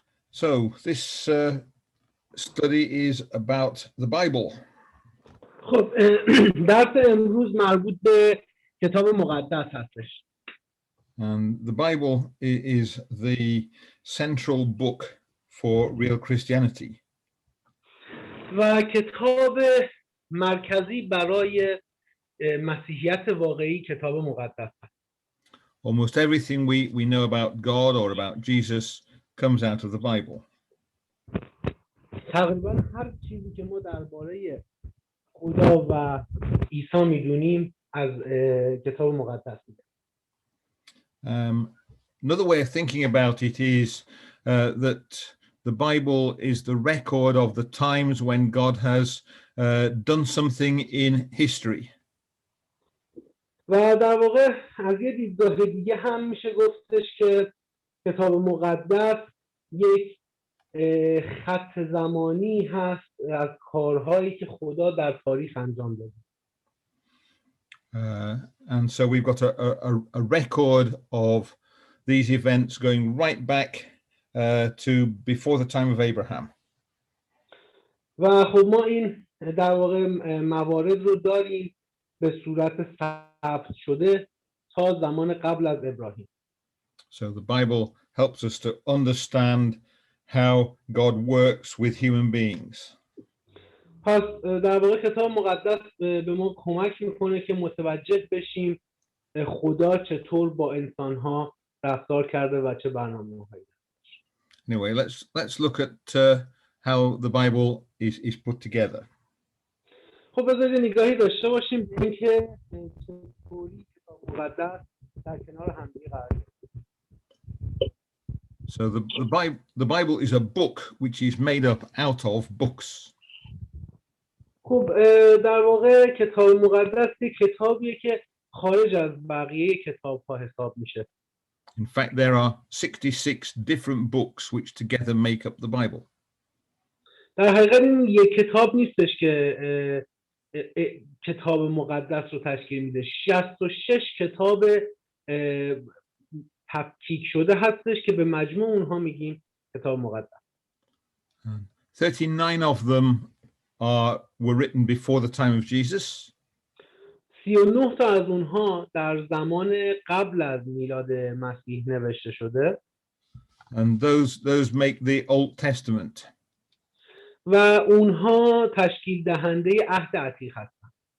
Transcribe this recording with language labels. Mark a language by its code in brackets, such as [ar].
[en] So this study is about the Bible. [fa] خب درس امروز مربوط به کتاب مقدس هستش. [en] And the Bible is the central book for real Christianity. [fa] و کتاب مرکزی برای مسیحیت واقعی کتاب مقدس هست. [en] Almost everything we know about God or about Jesus comes out of the Bible. [fa] تقریبا هر چیزی که ما درباره خدا و عیسی میدونیم از کتاب مقدس میده. [en] Another way of thinking about it is that the Bible is the record of the times when God has done something in history. [fa] و در واقع از یه دیدگاه دیگه هم میشه گفتش که کتاب مقدس یک خط زمانی هست از کارهایی که خدا در تاریخ انجام داده. [en] And so we've got a record of these events going right back to before the time of Abraham. [fa] و خب ما این در واقع موارد رو داریم به صورت ثبت شده تا زمان قبل از ابراهیم. [en] So the Bible helps us to understand how God works with human beings. [fa] پس در واقع کتاب مقدس به ما کمک میکنه که متوجه بشیم خدا چطور با انسانها رفتار کرده و چه برنامه‌هایی. [en] Anyway, let's look at how the Bible is put together. [fa] خب بذارید نگاهی داشته باشیم به اینکه چطوری کتاب مقدس در کنار هم دیگه قرار گرفته. [en] So the Bible is a book which is made up out of books. [fa] خب در واقع کتاب مقدس یک کتابیه که خارج از بقیه کتاب‌ها حساب میشه. [en] In fact, there are 66 different books which together make up the Bible. [fa] در حقیقت این یک کتاب نیستش که کتاب مقدس رو تشکیل میده. 66 کتاب تفکیک شده هستش که به مجموع اونها میگیم کتاب مقدس. [en] 39 of them were written before the time of Jesus. [fa] 39 تا از اونها در زمان قبل از میلاد مسیح نوشته شده. [en] And those make the Old Testament. [fa] و اونها تشکیل دهنده عهد عتیق هستند.